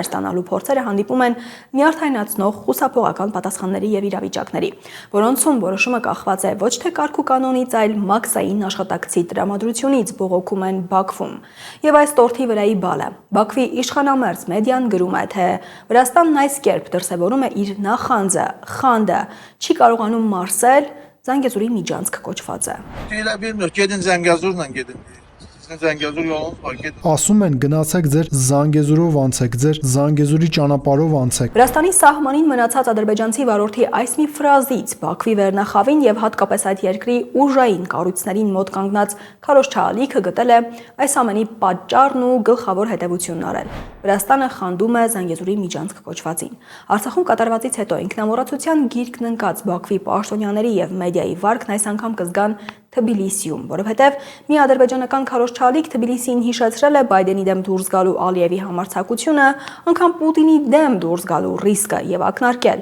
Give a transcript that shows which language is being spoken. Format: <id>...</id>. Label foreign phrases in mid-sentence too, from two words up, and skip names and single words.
<hy>ստանալու փորձերը հանդիպում են նյարդայնացնող խուսափողական պատասխանների եւ իրավիճակների, որոնցում որոշումը կախված է ոչ թե կարգ ու կանոնից, այլ մաքսային աշխատակցի տրամադրությունից, բողոքում են Բաքվում։ Եվ այս տորթի վրայի բալը Բաքվի իշխանամերձ մեդիան գրում է, թե Վրաստանն այս կերպ դրսևորում է իր նախանձը, խանդը, չի կարողանում մարսել Զանգեզուրի միջանցք կոչվածը։</hy> <az>Bilmir, gedin Zəngəzurla gedin. Sizin Zəngəzur yolunuz var, gedin.</az> <hy>Ասում են գնացեք ձեր Զանգեզուրով անցեք, ձեր Զանգեզուրի ճանապարհով անցեք։ Վրաստանի սահմանին մնացած ադրբեջանցի վարորդի այս մի ֆրազից Բաքվի վերնախավին եւ հատկապես այդ երկրի ուժային կառույցներին մոտ կանգնած քարոզչալիքը գտել է այս ամենի պատճառն ու գլխավոր հետևությունն արել։ Վրաստանը խանդում է Զանգեզուրի միջանցք կոչվածին։ Արցախում կատարվածից հետո ինքնամոռացության գիրկն ընկած Բաքվի պաշտոնյաների եւ մեդիայի վարկն այս անգամ կզգան Թբիլիսիում, որովհետև մի ադրբեջանական քարոզչալիք Թբիլիսիին հիշեցրել է Բայդենի դեմ դուրս գալու Ալիևի համարձակությունը, անգամ Պուտինի դեմ դուրս գալու ռիսկը եւ ակնարկել.</hy>